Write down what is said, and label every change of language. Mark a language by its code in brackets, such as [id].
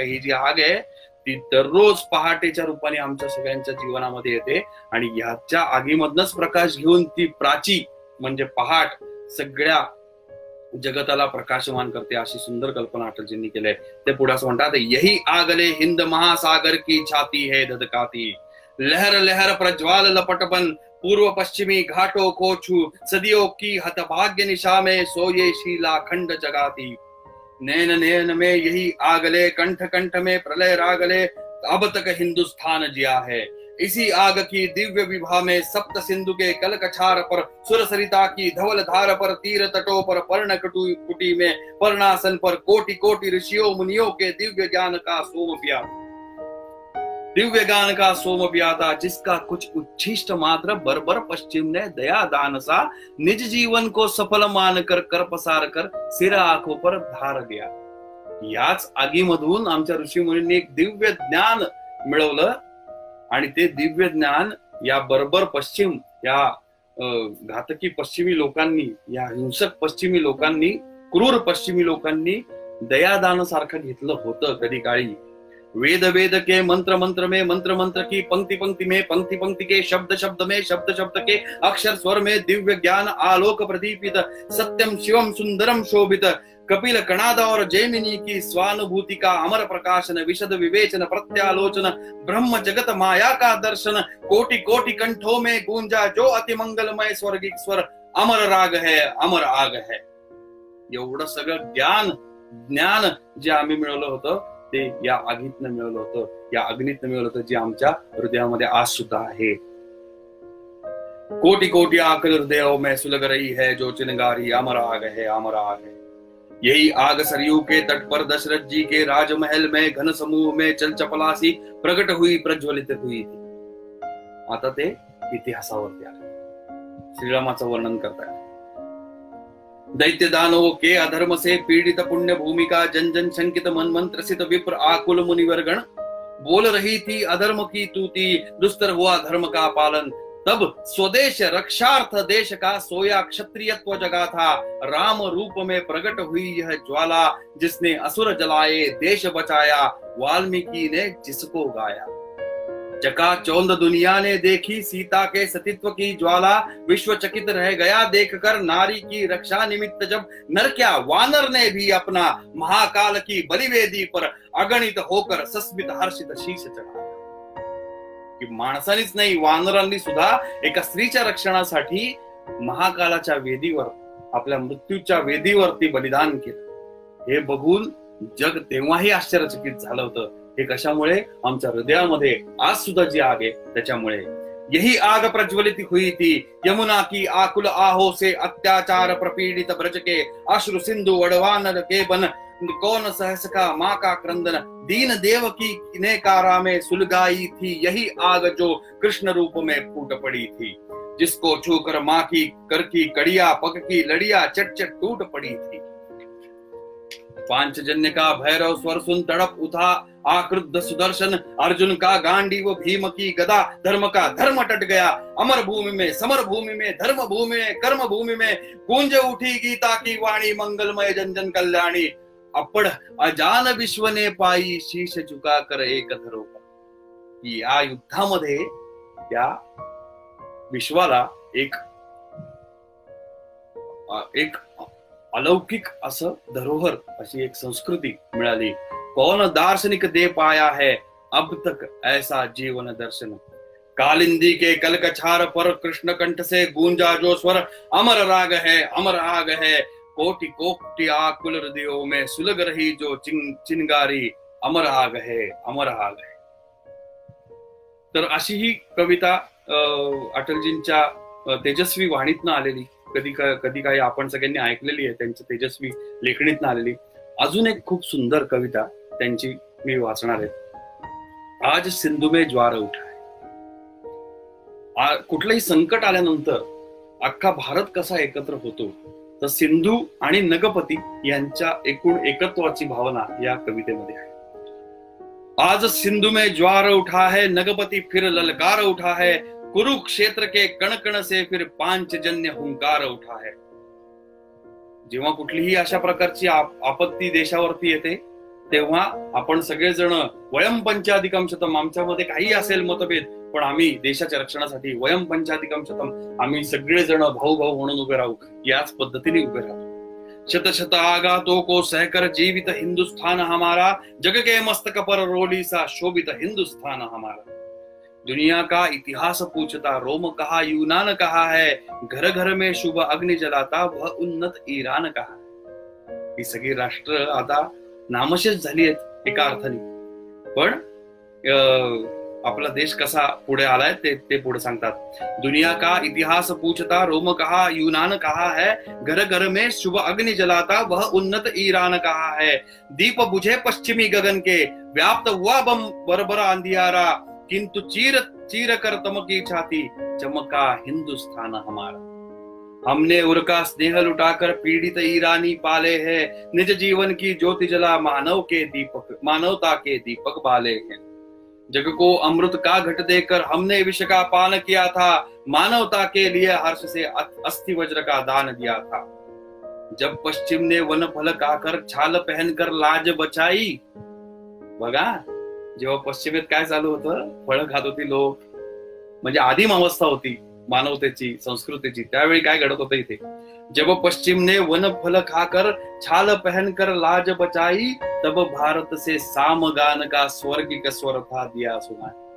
[mr] ही जी आग आहे ती दररोज पहाटेच्या रूपाने आमच्या सगळ्यांच्या जीवनामध्ये येते आणि ह्याच्या आगीमधनच प्रकाश घेऊन ती प्राची म्हणजे पहाट सगळ्या जगताला प्रकाशमान करते। अशी सुंदर कल्पना अटलजींनी केली। ते पुढे असं म्हणतात, [hi] यही आगले हिंद महासागर की छाती है धधकाती। लहर लहर प्रज्वाल लपटपन पूर्व पश्चिमी घाटों को छू। सदियों की हतभाग्य निशा में सोये शीला खंड जगाती। नैन नैन में यही आगले कंठ कंठ में प्रलय रागले अब तक हिंदुस्तान जिया है। इसी आग की दिव्य विभा में सप्त सिंधु के कल कछार पर सुर सरिता की धवल धार पर तीर तटों पर पर्ण कुटी में पर्णासन पर कोटि कोटि ऋषियों मुनियों के दिव्य ज्ञान का सोम पिया। दिव्य ज्ञान का सोम पियाता जिसका कुछ उच्छिष्ट मात्र बर्बर पश्चिम ने दया दान सा निज जीवन को सफल मानकर कर पसार कर सिर आंखों पर धार गया। याच आगीमधून आमच्या ऋषी मुनींनी एक दिव्य ज्ञान मिळवलं आणि ते दिव्य ज्ञान या बर्बर पश्चिम या घातकी पश्चिमी लोकांनी, या हिंसक पश्चिमी लोकांनी, क्रूर पश्चिमी लोकांनी दयादान सारखं घेतलं होतं कधी काळी। वेद वेद के मंत्र मंत्र में मंत्र मंत्र की पंक्ति पंक्ति में पंक्ति पंक्ति के शब्द शब्द में शब्द शब्द के अक्षर स्वर में दिव्य ज्ञान आलोक प्रदीपित। सत्यम शिवम सुंदरम शोभित कपिल कणाद और जैमिनी की स्वानुभूति का अमर प्रकाशन। विशद विवेचन प्रत्यालोचन ब्रह्म जगत माया का दर्शन। कोटि कोटि कंठों में गूंजा जो अति मंगलमय स्वर्गिक स्वर। अमर राग है अमर आग है। [mr] एवढं सगळं ज्ञान जे आम्ही मिळवलं होतं ते या आगीतनं मिळवलं होतं, या अग्नीतनं मिळवलं होतं, जे आमच्या हृदयामध्ये आज सुद्धा आहे। [hi] कोटि कोटि आकल हृदयों में सुलग रही है जो चिनगारी अमर आग है अमर आग है। यही आग सरयू के तट पर दशरथ जी के राजमहल में घन समूह में चल चपलासी प्रकट हुई प्रज्वलित हुई थी। [mr] आता ते इतिहासावरती आले, श्रीरामाचं वर्णन करतायत। [hi] दैत्य दानवों के अधर्म से पीड़ित पुण्य भूमिका जन जन शंकित मन मन त्रसित विप्र आकुल मुनिवर्गण। बोल रही थी अधर्म की तूती दुस्तर हुआ धर्म का पालन। तब स्वदेश रक्षार्थ देश का सोया क्षत्रियत्व जगा था। राम रूप में प्रकट हुई यह ज्वाला जिसने असुर जलाए देश बचाया। वाल्मीकि ने जिसको गाया। चकाचौंध दुनिया ने देखी सीता के सतीत्व की ज्वाला। विश्व चकित रह गया देखकर नारी की रक्षा निमित्त जब नर क्या वानर ने भी अपना महाकाल की बलिवेदी पर अगणित होकर सस्मित हर्षित शीश चढाया। [mr] की माणसानीच नाही, वानरांनी सुद्धा एका स्त्रीच्या रक्षणासाठी महाकालाच्या वेदीवर, आपल्या मृत्यूच्या वेदीवरती बलिदान केलं। हे बघून जग तेव्हाही आश्चर्यचकित झालं होतं। हे कशामुळे? आमच्या हृदयामध्ये आज सुद्धा जी आग आहे त्याच्यामुळे। [hi] यही आग प्रज्वलित हुई थी यमुना की आकुल आहो से अत्याचार प्रपीड़ित ब्रज के अश्रु सिंधु वड़वान के बन। कौन सहस का माँ का क्रंदन दीन देव की ने कारा में सुलगाई थी। यही आग जो कृष्ण रूप में फूट पड़ी थी। जिसको छूकर माँ की कर की कड़िया पग की लड़िया चट चट टूट पड़ी थी। पांचजन्य का भैरव स्वर सुन तड़प उठा आक्रुद्ध सुदर्शन। अर्जुन का गांडीव भीम की गदा धर्म का धर्म टट गया। अमर भूमि में समर भूमि में धर्म भूमि में कर्म भूमि में गूंज उठी गीता की वाणी मंगलमय जन जन कल्याणी। अपड़ अजान विश्व ने पाई शीश झुका कर एक धरोहर। [mr] या युद्धामध्ये या विश्वाला एक अलौकिक असं धरोहर, अशी एक संस्कृती मिळाली। [hi] कौन दार्शनिक दे पाया है अब तक ऐसा जीवन दर्शन। कालिंदी के कलकछार पर कृष्ण कंठ से गूंजा जो स्वर। अमर राग है अमर आग है। कोटि कोटि आकुल हृदयों में सुलग रही जो चिंगारी, अमर आग है, अमर आग है. [mr] तर अशी ही कविता अटलजींच्या तेजस्वी वाणीतनं आलेली, कधी काही आपण सगळ्यांनी ऐकलेली आहे, त्यांच्या तेजस्वी लेखणीतनं आलेली. अजून एक खूप सुंदर कविता त्यांची मी वाचणार आहे. [hi] आज सिंधू में ज्वार उठा है. [mr] कुठलंही संकट आल्यानंतर अख्खा भारत कसा एकत्र होतो, तर सिंधू आणि नगपती यांच्या एकूण एकत्वाची भावना या कवितेमध्ये आहे. [hi] आज सिंधू में ज्वार उठा है, नगपति फिर ललकार उठा है, कुरुक्षेत्र के कण कण से फिर पांचजन्य हुंकार उठा है. [mr] जेव्हा कुठलीही अशा प्रकारची आपत्ती देशावरती येते, तेव्हा आपण सगळेजण [sa] वयम पंचाधिकम शतम, [mr] आमच्यामध्ये काही असेल मतभेद, पण आम्ही देशाच्या रक्षणासाठी वयम पंचाधिकम शतम, आम्ही सगळेजण भाऊ भाऊ म्हणून उभे राहू, याच पद्धतीने उभे राहू. [hi] शत शत आघातों को सहकर जीवित हिंदुस्तान हमारा, जग के मस्तक पर रोली सा शोभित हिंदुस्तान हमारा. दुनिया का इतिहास पूछता, रोम कहा यूनान कहा है, घर घर में शुभ अग्नि जलाता वह उन्नत ईरान कहा. [mr] ही सगळी राष्ट्र आता नामशेष झाली आहेत एका अर्थाने, पण आपला देश कसा पुढे आलाय ते पुढे सांगतात. [hi] दुनिया का इतिहास पूछता, रोम कहा यूनान कहा है, घर घर में शुभ अग्नि जलाता वह उन्नत ईरान कहा है. दीप बुझे पश्चिमी गगन के, व्याप्त हुआ बम बरबरा अंधियारा, किंतु चीर चीर कर तमकी छाती, चमका हिंदुस्तान हमारा. हमने उनका स्नेह लुटाकर पीड़ित ईरानी पाले हैं, निज जीवन की ज्योति जला मानवता के दीपक बाले हैं. जग को अमृत का घट देकर हमने विष का पान किया था, मानवता के लिए हर्ष से अस्थि वज्र का दान दिया था. जब पश्चिम ने वन फल खाकर छाल पहनकर लाज बचाई. [mr] बघा, जेव्हा पश्चिमेत काय चालू होतं, फळं खात होती लोक, म्हणजे आदिम अवस्था होती मानवतेची, संस्कृतीची, त्यावेळी काय घडत होतं इथे. [hi] जब पश्चिम ने वन फल खाकर छाल पहनकर लाज बचाई, तब भारत से सामगान का स्वर्गिक स्वर था दिया सुना.